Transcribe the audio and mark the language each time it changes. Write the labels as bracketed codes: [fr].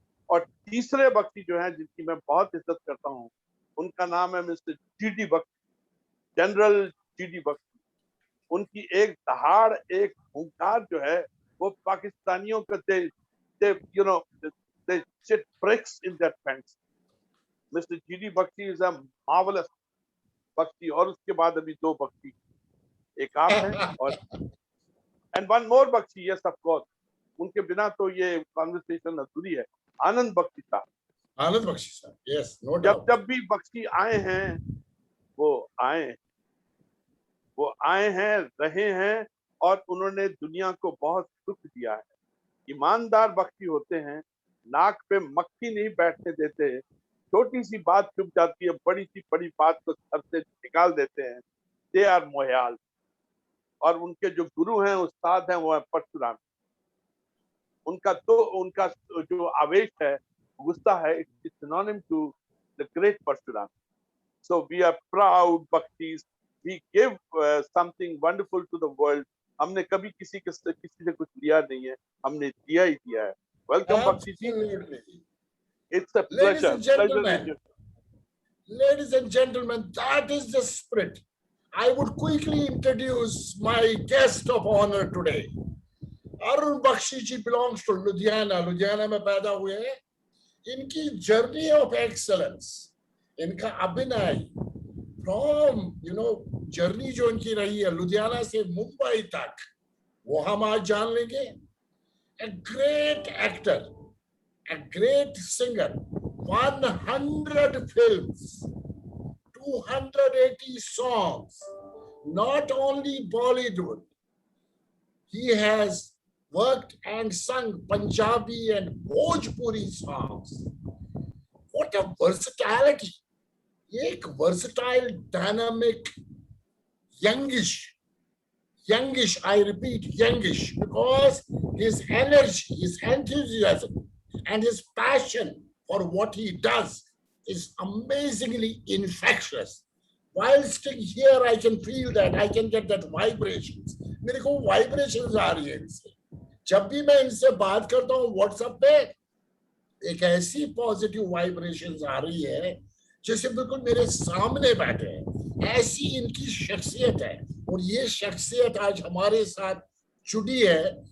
[hi] और तीसरे बख्शी जो है जिनकी मैं बहुत इज्जत करता हूँ, उनका नाम है mister GD Bakshi, general GD Bakshi. उनकी एक दहाड़, एक हुंकार जो है वो पाकिस्तानियों को [en] they shit bricks in their pants. Mr. GD Bakshi is a marvelous Bakshi. [hi] और उसके बाद अभी 2 बख्शी, एक आप हैं और [en] and one more Bakshi, yes of course. [hi] उनके बिना तो ये कॉन्वर्सेशन अधूरी है. आनंद बख्शी साहब. आनंद बख्शी साहब, [en] yes, no doubt. [hi] जब भी बख्शी आए हैं वो आए हैं, रहे हैं और उन्होंने दुनिया को बहुत सुख दिया है. ईमानदार बख्शी होते हैं, नाक पे मक्खी नहीं बैठने देते. छोटी सी बात चुप जाती है, बड़ी सी बड़ी बात को सर से निकाल देते हैं. [en] They are Mohyal. [hi] और उनके जो गुरु हैं, उस्ताद हैं, वो है परशुराम. उनका जो आवेश है, गुस्सा है, [en] It's synonym to the great Parashuram. So we are proud Bakshis. We give something wonderful to the world. [hi] हमने कभी किसी से कुछ लिया नहीं है, हमने दिया ही दिया है. [en] Welcome Bakshi ji. It's a pleasure. Ladies and gentlemen, that is the spirit. I would quickly introduce my guest of honor today. Arun Bakshi ji belongs to Ludhiana. [hi] Ludhiana में पैदा हुए हैं. इनकी [en] journey of excellence, [hi] इनका अभिनय from journey जो इनकी रही है लुधियाना से मुंबई तक, वो हम आज जान लेंगे. [en] A great actor, a great singer, 100 films, 280 songs, not only Bollywood. He has worked and sung Punjabi and Bhojpuri songs. What a versatility. एक versatile, dynamic, youngish, I repeat, youngish, because his energy, his enthusiasm, and his passion for what he does is amazingly infectious. While sitting here, I can feel that, I can get that vibrations. [hi] मेरे को vibrations आ रही है इनसे. जब भी मैं इनसे बात करता हूँ WhatsApp पे, एक ऐसी positive vibrations आ रही है जैसे बिल्कुल मेरे सामने बैठे हैं. ऐसी इनकी शख्सियत है और ये शख्सियत आज हमारे साथ जुड़ी है.